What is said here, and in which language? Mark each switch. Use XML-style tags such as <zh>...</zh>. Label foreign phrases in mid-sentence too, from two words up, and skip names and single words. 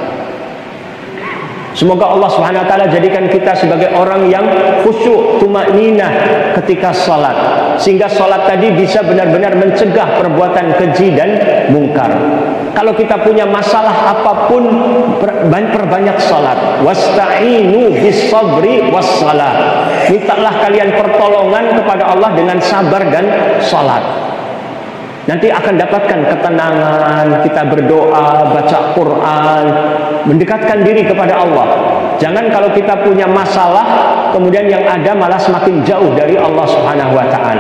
<id>Semoga Allah</id> <ar>سبحانه وتعالى</ar> <id>jadikan kita sebagai orang yang khusyuk, tumakninah ketika salat, sehingga salat tadi bisa benar-benar mencegah perbuatan keji dan mungkar. Kalau kita punya masalah apapun, perbanyak salat.</id> <ar>واستعينوا بالصبر والصلاة.</ar> <id>Mintalah kalian pertolongan kepada Allah dengan sabar dan salat. Nanti akan dapatkan ketenangan, kita berdoa, baca Quran, mendekatkan diri kepada Allah. Jangan kalau kita punya masalah, kemudian yang ada malah semakin jauh dari Allah</id> <ar>سبحانه وتعالى.</ar>